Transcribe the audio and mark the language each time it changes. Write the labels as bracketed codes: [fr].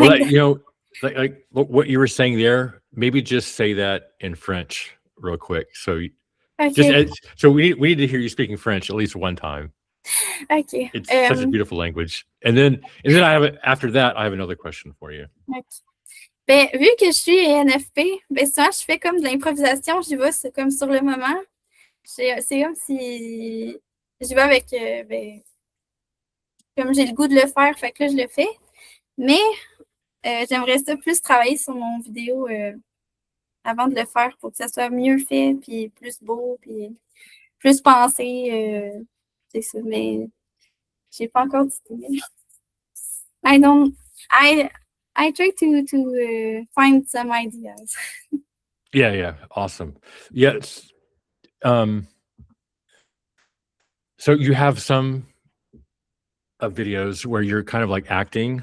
[en] Well, like that. like what you were saying there, maybe just say that in French real quick. So just Okay, so we need to hear you speaking French at least one time. okay. It's such a beautiful language. And then after that, I have another question for you. Ok. [fr] Ben, vu que je suis INFP, ben souvent je fais comme de l'improvisation, j'y vais, c'est comme sur le moment. C'est comme si je vais avec, ben, comme j'ai le goût de le faire, fait que là, je le fais. Mais j'aimerais ça plus travailler sur mon vidéo avant de le faire pour que ça soit mieux fait, puis plus beau, puis plus pensé. C'est ça, mais j'ai pas encore d'idée. [en] I don't, I try to find some ideas. Yeah, awesome. Yes. So you have some videos where you're kind of like acting.